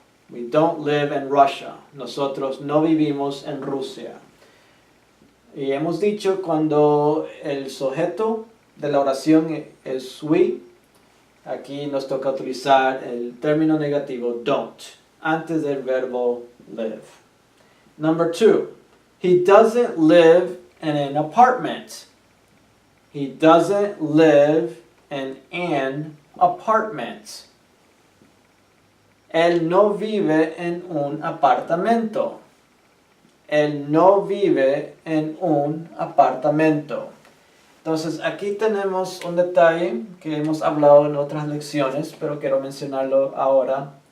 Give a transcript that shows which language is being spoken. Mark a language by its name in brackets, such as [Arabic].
[English] We don't live in Russia. [Spanish] Nosotros no vivimos en Rusia. Y hemos dicho cuando el sujeto de la oración es we, aquí nos toca utilizar el término negativo don't antes del verbo live. [English] Number 2, he doesn't live in an apartment. He doesn't live in an apartment. [Spanish] Él no vive en un apartamento. Él no vive en un apartamento. Entonces, aquí tenemos un detalle que hemos hablado en otras lecciones, pero quiero mencionarlo ahora.